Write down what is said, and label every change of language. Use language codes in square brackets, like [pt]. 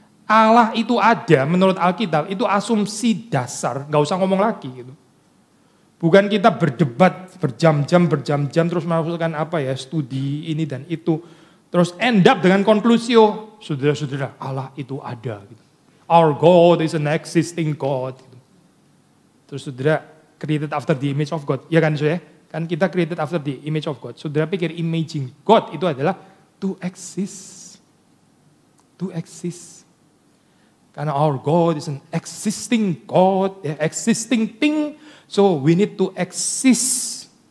[id] Allah itu ada menurut Alkitab itu asumsi dasar, nggak usah ngomong lagi gitu. Bukan kita berdebat berjam-jam terus melakukan apa ya studi ini dan itu, terus [en] end up [id] dengan konklusi saudara-saudara Allah itu ada gitu. [en] Our God is an existing God. [id] Gitu. Terus saudara [en] created after the image of God, [id] ya kan saudara? Kan kita [en] created after the image of God. [id] Saudara pikir imaging God itu adalah [en] to exist. To exist. Karena our God is an existing God, ya, existing thing, so we need to exist.